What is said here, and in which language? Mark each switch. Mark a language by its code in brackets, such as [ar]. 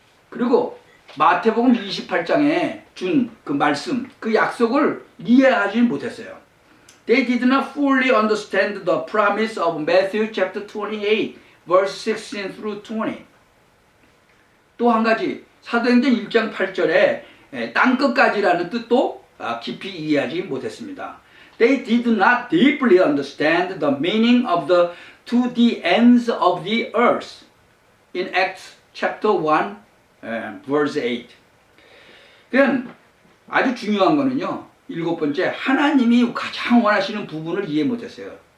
[ko] 그리고 마태복음 28장에 준 그 말씀, 그 약속을 이해하지 못했어요. [en] They did not fully understand the promise of Matthew chapter 28, verse 16 through 20. [ko] 또 한 가지, 사도행전 1장 8절에 땅끝까지라는 뜻도 깊이 이해하지 못했습니다. [en] They did not deeply understand the meaning of the to the ends of the earth in Acts chapter 1, verse 8. [ko] 그냥 아주 중요한 거는요, 7번째, 하나님이 가장 원하시는 부분을 이해 못했어요.